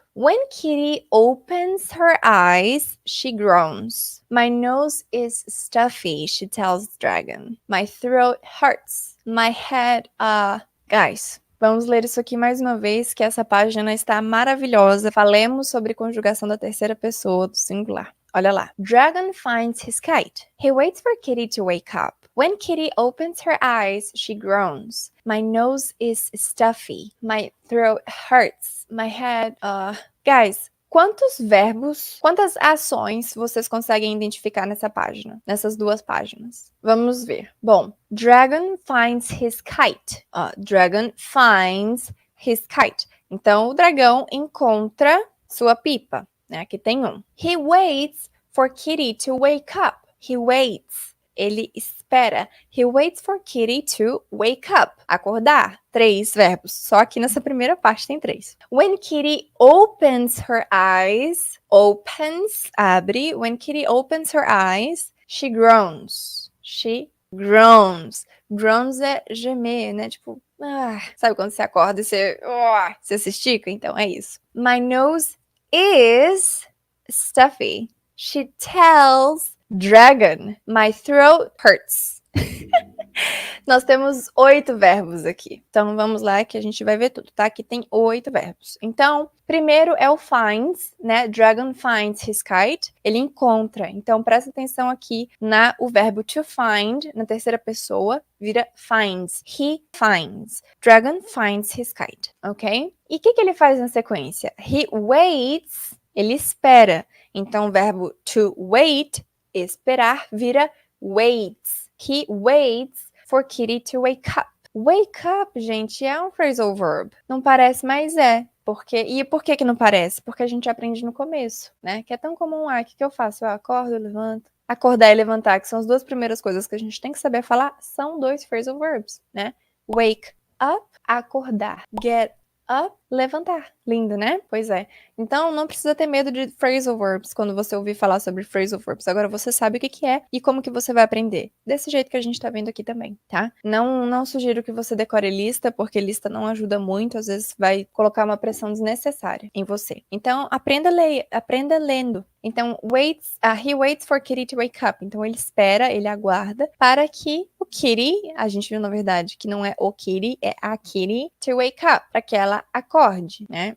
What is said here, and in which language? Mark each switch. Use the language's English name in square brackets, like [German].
[English] When Kitty opens her eyes, she groans. My nose is stuffy, she tells Dragon. My throat hurts. My head, [Portuguese] Guys, vamos ler isso aqui mais uma vez, que essa página está maravilhosa. Falemos sobre conjugação da terceira pessoa do singular. Olha lá. [English] Dragon finds his kite. He waits for Kitty to wake up. When Kitty opens her eyes, she groans. My nose is stuffy. My throat hurts. My head, [Portuguese] Guys, quantos verbos, quantas ações vocês conseguem identificar nessa página? Nessas duas páginas? Vamos ver. [English] Bom, Dragon finds his kite. Dragon finds his kite. [Portuguese] Então, o dragão encontra sua pipa, né? Aqui tem um. [English] He waits for Kitty to wake up. He waits. [Portuguese] Ele espera. [English] He waits for Kitty to wake up. [Portuguese] Acordar. 3 verbos. Só aqui nessa primeira parte tem 3. [English] When Kitty opens her eyes. Opens. [Portuguese] Abre. [English] When Kitty opens her eyes, she groans. She groans. Groans [Portuguese] é gemer, né? Tipo, sabe quando você acorda e você se estica? Então é isso. [English] My nose is stuffy. She tells Dragon. My throat hurts. [Portuguese] Nós temos 8 verbos aqui. Então, vamos lá que a gente vai ver tudo, tá? Aqui tem 8 verbos. Então, primeiro é o finds, né? [English] Dragon finds his kite. [Portuguese] Ele encontra. Então, presta atenção aqui o verbo to find, na terceira pessoa, vira finds. [English] He finds. Dragon finds his kite, ok? [Portuguese] E o que ele faz na sequência? [English] He waits. [Portuguese] Ele espera. Então, o verbo to wait, esperar, vira waits. [English] He waits for Kitty to wake up. [Portuguese] Wake up, gente, é um phrasal verb. Não parece, mas é. E por que não parece? Porque a gente aprende no começo, né? Que é tão comum. O que eu faço? Eu acordo, eu levanto. Acordar e levantar, que são as duas primeiras coisas que a gente tem que saber falar, são 2 phrasal verbs, né? Wake up, acordar. Get up, levantar. Lindo, né? Pois é. Então, não precisa ter medo de phrasal verbs quando você ouvir falar sobre phrasal verbs. Agora você sabe o que é e como que você vai aprender. Desse jeito que a gente tá vendo aqui também, tá? Não sugiro que você decore lista, porque lista não ajuda muito. Às vezes vai colocar uma pressão desnecessária em você. Então, aprenda lendo. Então, [English] he waits for Kitty to wake up. [Portuguese] Então, ele espera, ele aguarda para que o Kitty, a gente viu na verdade que não é o Kitty, é a Kitty, [English] to wake up, [Portuguese] para que ela acorde, né?